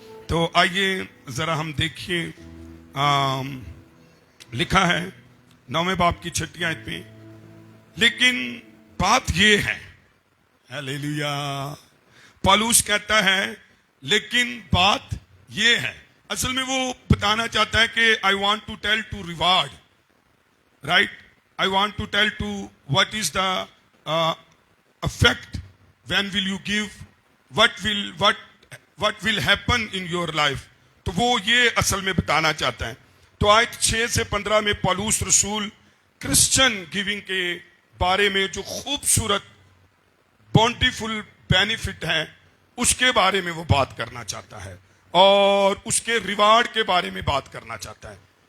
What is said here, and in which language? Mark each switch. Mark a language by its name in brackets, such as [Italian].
[Hindi] तो आइए जरा हम देखिए, लिखा है 9वें बाब की 6ठी आयत में, लेकिन बात ये है, हालेलुया, पौलुस कहता है लेकिन बात ये है। असल में वो बताना चाहता है कि [English] I want to tell to reward, right. I want to tell to what is the effect when will you give, what will happen in your life। [Hindi] तो वो ये असल में बताना चाहता है। तो आयत 6 से 15 में पौलुस रसूल क्रिश्चियन गिविंग के बारे में जो खूबसूरत बॉन्टीफुल बेनिफिट है उसके बारे में वो बात करना चाहता है और उसके रिवार्ड के बारे में बात करना चाहता है।